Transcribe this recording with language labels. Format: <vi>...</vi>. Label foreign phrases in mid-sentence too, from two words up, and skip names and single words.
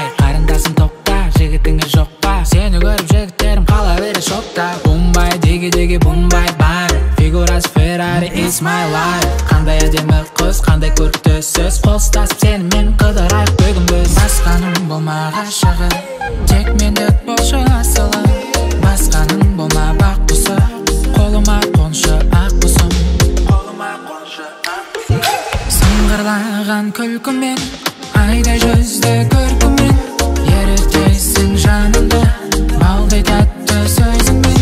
<kk>Қарындасым тоқта, жігітіңе жоқ па, сені көріп жігіттерім қала бере шокта. Бумбай, деге бумбай бар, фигурасы</kk> <en>Ferrari is my life.</en> <kk>Қандай әдемі қыз, қандай көрікті сөз, қол ұстасып сенімен қыдырайық бүгін біз. Басқаның болма ғашығы, тек мендік болшы асылы, басқаның болма баққысы, қолыма қоншы ақ құсым. Сыңғырлаған күлкімен, айдай жүзді көркімен, ерітесің жанымды балдай тәтті сөзімен.</kk>